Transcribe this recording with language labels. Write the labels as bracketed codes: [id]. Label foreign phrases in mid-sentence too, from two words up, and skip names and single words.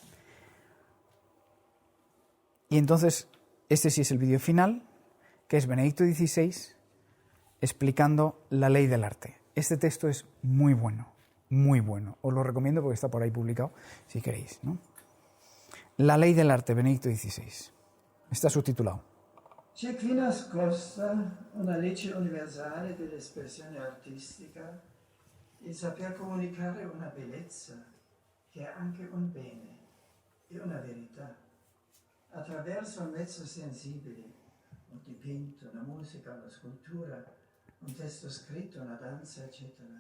[es] Y entonces, este sí es el vídeo final, que es Benedicto XVI explicando la ley del arte. Este texto es muy bueno, muy bueno. Os lo recomiendo porque está por ahí publicado, si queréis, ¿no? La ley del arte, Benedicto XVI. Está subtitulado. [it] C'è qui nascosta una legge universale dell'espressione artistica, il saper comunicare una bellezza che è anche un bene e una verità, attraverso un mezzo sensibile, un dipinto, una musica, una scultura, un testo scritto, una danza, eccetera.